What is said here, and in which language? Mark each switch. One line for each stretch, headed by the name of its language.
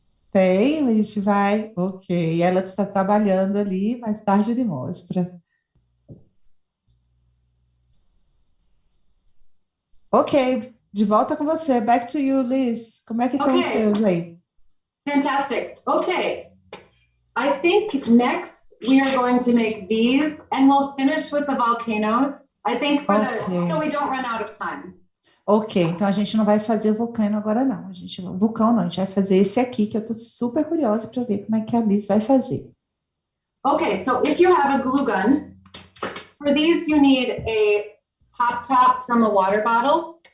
Portuguese: Tem, a gente vai. Ok, ela está trabalhando ali, mais tarde ele mostra. Ok, de volta com você.
English: Back to you, Liz.
Portuguese: Como é que estão os seus aí?
English: Fantastic. Okay. I think next we are going to make these and we'll finish with the volcanoes. I think so we don't run out of time.
Portuguese: Ok, então a gente não vai fazer o vulcano agora não. A gente vai fazer esse aqui que eu tô super curiosa para ver como é que a Liz vai fazer.
English: Okay, so if you have a glue gun, for these you need a pop top from a water bottle.